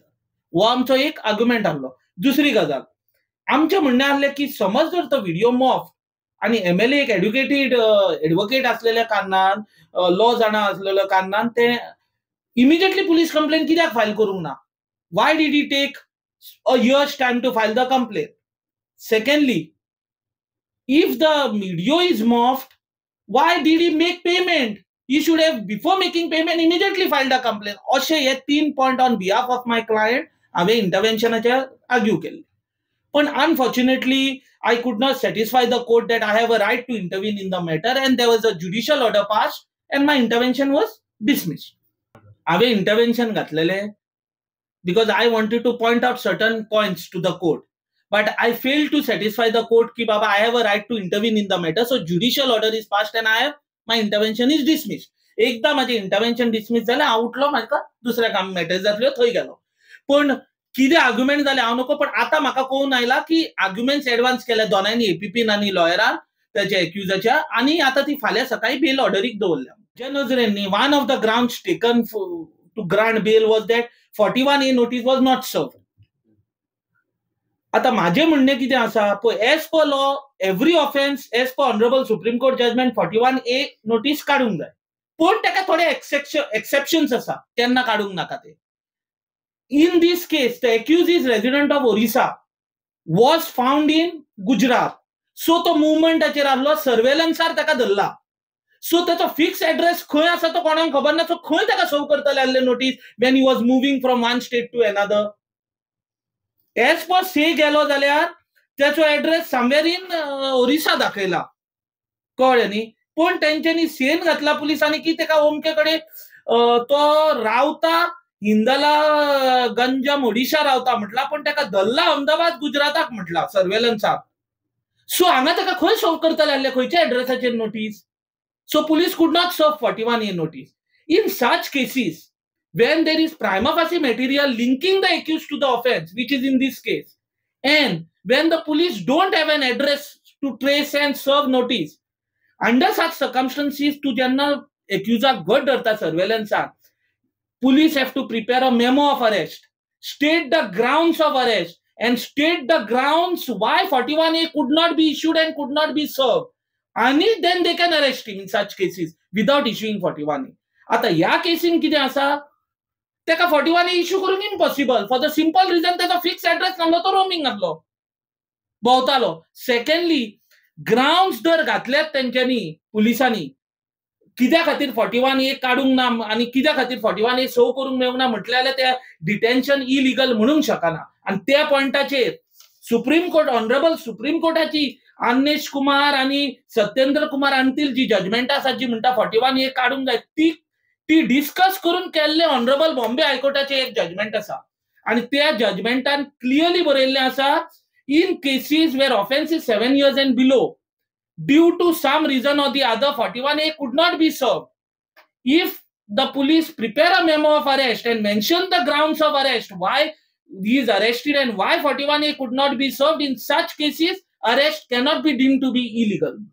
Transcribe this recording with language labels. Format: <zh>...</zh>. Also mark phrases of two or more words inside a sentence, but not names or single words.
<kok>हो आमचो एक आर्ग्युमेंट आहलो. दुसरी गजाल, आमचें म्हणणें आहलें की समज जर तो</kok> <en>video morphed</en> <kok>आनी एमएलए एक</kok> <en>educated advocate</en> <kok>असलेल्या कारणान, लॉ जाणा असलेल्या कारणान ते</kok> <en>immediately police complaint</en> <kok>कित्याक फायल करूंक ना?</kok> <en>Why did he take a year's time to file the complaint? सेकंडली, if the video is morphed, why did he make payment? He should have, before making payment, immediately filed a complaint.</en> <kok>अशे हे 3 पॉइंट</kok> <en>on behalf of my client</en> <kok>हांवें इंटरव्हेन्शनाचे आर्ग्यू केले.</kok> <en>पण अनफॉर्च्युनेटली I could not satisfy the court that I have a right to intervene in the matter, and there was a judicial order passed and my intervention was dismissed.</en> <kok>हांवें इंटरव्हेन्शन घातलेलें</kok> <en>because I wanted to point out certain points to the court. But I failed to satisfy the court</en> <kok>की बाबा</kok> <en>I have a right to intervene in the matter, so judicial order is passed and my intervention is dismissed.</en> <kok>एकदा माझे इंटरव्हेन्शन डिसमिस जालें, हांव उठलो, म्हाका दुसऱ्या काम मॅटर जातल्यो, थंय गेलो. पण कितें आर्ग्युमेंट जालें हांव नको, पण आतां म्हाका कळून आयला की</kok> <en>arguments advance</en> <kok>केल्या दोनांनी, एपीपीन आनी लॉयरान त्याच्या एक्युजाच्या, आनी आतां ती फाल्यां सकाळी बेल ऑर्डरीक दवरल्या. म्हज्या नजरेन</kok> <en>one of the grounds taken to grant bail was that 41A notice was not served.</en> <kok>आता माझे म्हणणे कितें आसा पळय,</kok> <en>as per law every offence as per Honourable Supreme Court judgment 41A notice</en> <kok>काडूंक जाय, पण ताका थोडे एक्सेप्शन्स आसा, तेन्ना काडूंक नाका ते.</kok> <en>in this case the accused is resident of Orissa, was found in Gujarat,</en> <kok>सो तो मुवमेंटाचेर आहलो, सर्वेलन्सार ताका धरला, सो ताचो</kok> <en>fixed address</en> <kok>खंय आसा तो कोणाक खबर ना, सो खंय ताका सर्व करतले आहले नोटीस</kok> <en>when he was moving from one state to another. as per say</en> <kok>गेलो जाल्यार त्याचो एड्रेस समवेर इन ओरिसा दाखयला, कळ्ळें न्ही. पण तेंच्यांनी सेन घातला पुलिसांनी की ताका ओमके कडेन तो रावता हिंदला गंजम ओडिशा रावता म्हटला, पण ताका धरला अहमदाबाद गुजराताक म्हटला सर्वेलन्साक. सो हांगा ताका खंय सर्व करतले आहले, खंयच्या एड्रेसाचेर नोटीस?</kok> <en>so police could not serve 41A notice. in such cases when there is prima facie material linking the accused to the offense, which is in this case, and when the police don't have an address to trace and serve notice, under such circumstances to</en> <kok>janna accuser god darta</kok> <en>surveillance, police have to prepare a memo of arrest, state the grounds of arrest, and state the grounds why 41A could not be issued and could not be served, and then they can arrest him in such cases without issuing 41A.</en> <kok>आता ह्या केसीन कितें आसा, ताका 41A इश्यू करूंक इम्पॉसिबल,</kok> <en>for the simple reason</en> <kok>ताचो</kok> <en>fixed address</en> <kok>नासलो, तो रोमिंग आहलो, भोंवतालो. सेकंडली, ग्राउंड्स जर घातलेत तेंच्यांनी पुलिसांनी कित्या खातीर 41A काडूंक ना आनी कित्या खातीर 41A सर्व करूंक मेळूंक ना म्हटल्यार त्या डिटेन्शन इलिगल म्हणूंक शकना. आनी त्या पॉयंटाचेर सुप्रीम कोर्ट, ऑनरेबल सुप्रीम कोर्टाची आनेश कुमार आनी सत्येंद्र कुमार अंतील जी जजमेंट आसा जी म्हणटा 41A काडूंक जाय, ती डिस्कस करून केल्ले ऑनरेबल बॉम्बे हायकोर्टाचे एक जजमेंट आसा, आनी त्या जजमेंटान क्लियरली बरयल्लें आसा,</kok> <en>in cases where offence is 7 years and below, due to some reason or the other 41A could not be served. If the police prepare a memo of arrest and mention the grounds of arrest, why he is arrested and why 41A could not be served, in such cases arrest cannot be deemed to be illegal.</en>